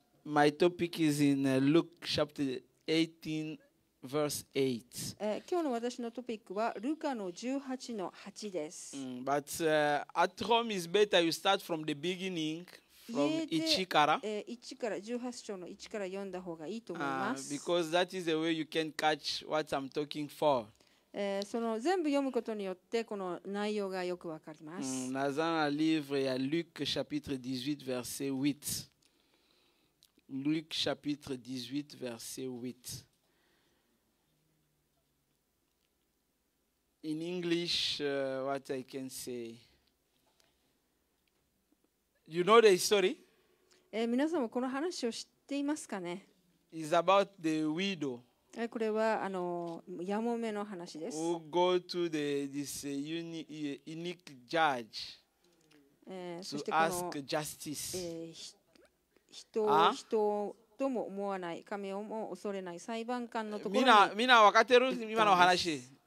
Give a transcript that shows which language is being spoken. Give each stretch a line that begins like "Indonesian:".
English: My topic is in Luke chapter 18, verse 8.
Japanese: 今日の私のトピックはルカの18の8です。
English: But at home is better you start from the beginning, from 1から。
Japanese: 1から18章の1から読んだ方がいいと思います。
English: Because that is the way you can catch what I'm talking for.
Japanese: その全部読むことによってこの内容がよくわかります。
French: Dans un livre, il y a Luc chapitre 18, verset 8. Luc chapitre 18, verset 8.
English: In English, what I can say. You know the story?
Japanese: 皆さんもこの話を知っていますかね？
English: It's about the widow.
Japanese: これはやもめの話です。
English: Who go to this unique judge to ask justice.
Japanese: 人とも思わない神をも恐れない裁判官のところにみんな分かってる今の話。